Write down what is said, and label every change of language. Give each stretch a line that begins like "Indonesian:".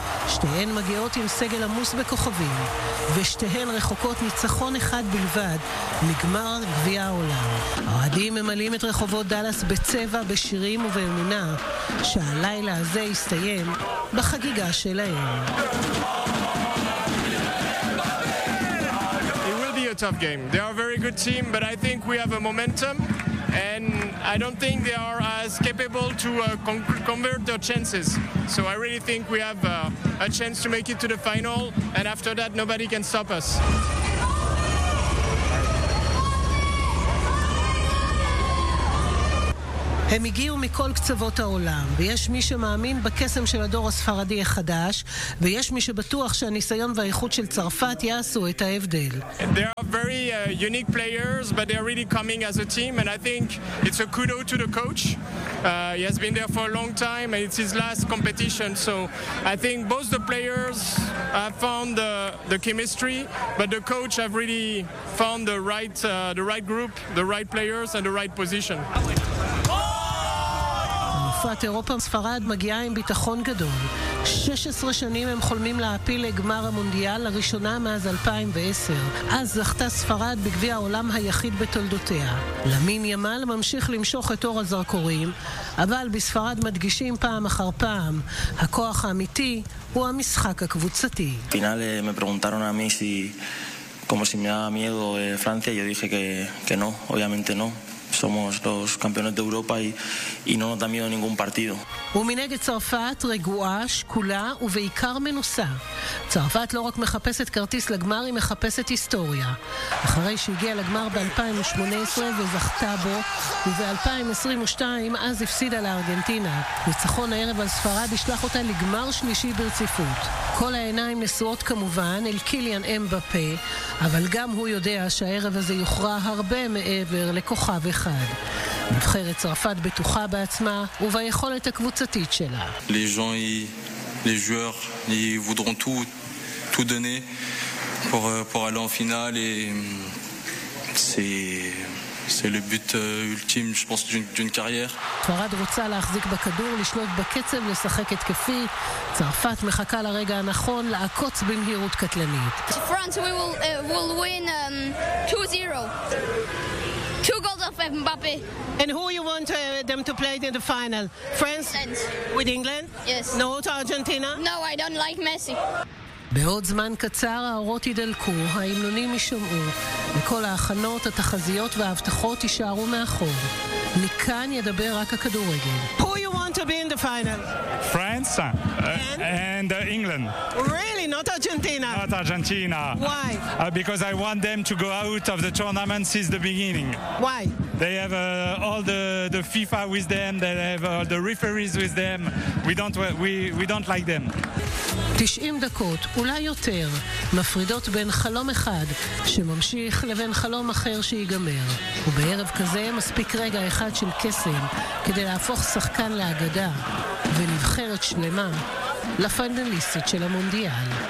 Hebrew: שתיהן מגיעות עם סגל עמוס בכוכבים, ושתיהן רחוקות ניצחון אחד בלבד מגמר גביע העולם. האוהדים ממלאים את רחובות דלס בצבע, בשירים ובאמונה שהלילה הזה יסתיים בחגיגה שלהם.
English: A tough game. They are a very good team, but I think we have a momentum, and I don't think they are as capable to convert their chances. So I really think we have a chance to make it to the final, and after that nobody can stop us.
Hebrew: הם הגיעו מכל קצוות העולם, ויש מי שמאמין בקסם של הדור הספרדי החדש, ויש מי שבטוח שהניסיון והאיכות של צרפת יעשו את ההבדל.
English: They are very unique players, but they are really coming as a team, and I think it's a kudo to the coach. He has been there for a long time, and it's his last competition, so I think both the players have found the chemistry, but the coach have really found the right group, the right players, and the right position.
Hebrew: את אירופה ספרד מגיעה עם ביטחון גדול. 16 שנים הם חולמים להפיל לגמר המונדיאל, לראשונה מאז 2010. אז זכתה ספרד בגביע העולם היחיד בתולדותיה. למין ימל ממשיך למשוך את אור הזרקורים, אבל בספרד מדגישים פעם אחר פעם, הכוח האמיתי הוא המשחק הקבוצתי.
Spanish: פינל me preguntaron a mí si como si me daba miedo Francia, yo dije que no, obviamente no. somos los campeones de Europa y no nos da miedo ningún partido.
Hebrew: ומנגד צרפת רגועה, שקולה ובעיקר מנוסה. צרפת לא רק מחפשת כרטיס לגמר, היא מחפשת היסטוריה. אחרי שהגיעה לגמר ב-2018 וזכתה בו, וב-2022 אז הפסידה לארגנטינה. ניצחון הערב על ספרד ישלח אותה לגמר שלישי ברציפות. כל העיניים נשואות כמובן אל קיליאן אמבפה, אבל גם הוא יודע שהערב הזה יוכרע הרבה מעבר לכוכב אחד. נבחרת צרפת בטוחה בעצמה וביכולת הקבוצתית שלה.
French: Les gens et les joueurs ils voudront tout donner pour aller en finale et c'est le but ultime je pense d'une carrière.
Hebrew: ספרד רוצה להחזיק בכדור, לשלוט בקצב, לשחק התקפי. צרפת מחכה לרגע הנכון לעקוץ במהירות קטלנית.
English: France will win 2-0. Two goals of Mbappe. And who you want them to play in the final? France with England? Yes. No, to Argentina? No, I don't like Messi.
Hebrew: בעוד זמן קצר האורות ידלקו, ההמנונים יישמעו, וכל ההכנות, התחזיות וההבטחות יישארו מאחור. מכאן ידבר רק הכדורגל.
English: Who you want to be in the final? France and England. Really? Not Argentina? Not Argentina. Why? Because I want them to go out of the tournament since the beginning. Why? They have all the FIFA with them, they have all the referees with them. We don't like them.
Hebrew: 90 דקות, אולי יותר, מפרידות בין חלום אחד שממשיך לבין חלום אחר שיגמר. ובערב כזה מספיק רגע אחד של קסם כדי להפוך שחקן לאגדה ונבחרת שלמה לפנדליסטית של המונדיאל.